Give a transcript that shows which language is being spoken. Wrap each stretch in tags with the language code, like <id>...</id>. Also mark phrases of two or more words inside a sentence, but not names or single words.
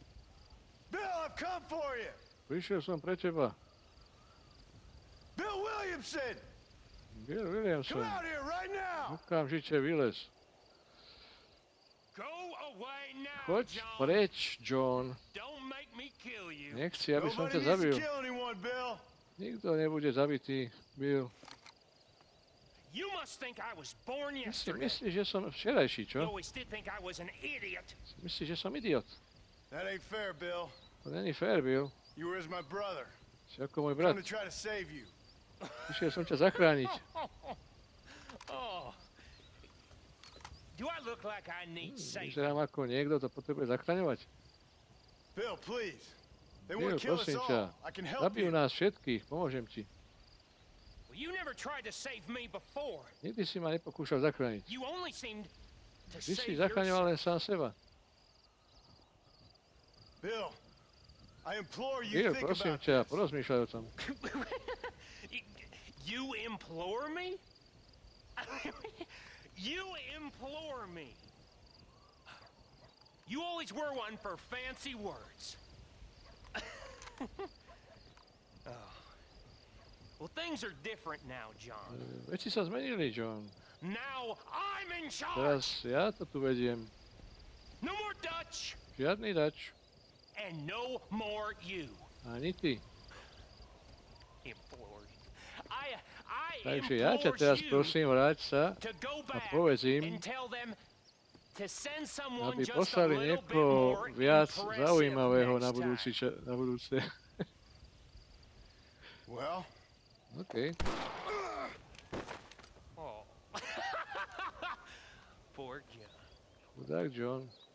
<en>Bill, I've come for you!</en> <sk>prišiel som pre teba.</sk> <en>Bill Williamson! Bill Come Williamson. out here right now!</en> <sk>Okamžite vylez.</sk> <en>Go away now,</en> <sk>Choď John. preč, John.</sk> <en>Don't make me kill you.</en> <sk>Nechci, aby som</sk> <en>Nobody</en> <sk>ťa</sk> <en>needs to</en> <sk>zabil.</sk> <en>kill anyone, Bill.</en> <sk>Nikto nebude zabitý, Bill.</sk> <en>You must think I was born</en> <sk>Ty si</sk> <en>yesterday.</en> <sk>myslíš, že som včerajší,</sk> <en>You</en> <sk>čo?</sk> <en>always did think I was an idiot.</en> <sk>Myslíš, že som idiot?</sk> <en>That ain't fair, Bill.</en> <cs>To není fér, Bill.</cs> <en>You were as my brother.</en> <sk>Si ako môj</sk> <en>I'm</en> <sk>brat.</sk> <en>gonna try to save you.</en> <sk>Išiel som ťa zachrániť.</sk> <en>Oh. Do I look like I need saving?</en> <sk>Vyzerám ako niekto, to potrebuje zachraňovať.</sk> <en>Bill, please. They</en> <sk>Bill,</sk> <en>won't kill us</en> <sk>prosím ťa.</sk> <en>all. I can help</en> <sk>Zabijú</sk> <en>you.</en> <sk>nás všetkých, pomôžem ti.</sk> <en>Well, you never tried to save me before.</en> <sk>Nikdy si ma nepokúšal zachrániť.</sk> <en>You only seemed to</en> <sk>Ty si</sk> <en>save</en> <sk>zachraňoval</sk> <en>yourself.</en> <sk>len sám seba.</sk> <en>Bill, I implore you</en> <sk>Bill,</sk> <en>think</en> <sk>prosím</sk> <en>about</en> <sk>ťa,</sk> <en>this.</en> <sk>porozmýšľaj o tom.</sk> <en>You implore me? You implore me. You always were one for fancy words. Oh. Well, things are different now, John.</en> <sk>Veci sa zmenili, John.</sk> <en>Now I'm in charge.</en> <sk>Teraz ja to tu vediem.</sk> <en>No more Dutch</en> <sk>Žiadny dač,</sk> <en>and no more you.</en> <sk>ani ty.</sk> <en>Implored.</en> <sk>Takže ja ťa teraz prosím, vráť sa</sk> <en>to go</en> <sk>a</sk> <en>back</en> <sk>povedz</sk> <en>and</en> <sk>im,</sk> <en>tell them to send someone</en> <sk>aby</sk> <en>just a</en> <sk>poslali</sk> <en>little bit</en> <sk>niekoho</sk> <en>more</en> <sk>viac</sk> <en>impressive</en> <sk>zaujímavého na</sk> <en>next time.</en> <sk>na budúce.</sk> <en>Well, OK. Oh. Poor John.</en> <sk>Chudák John.</sk>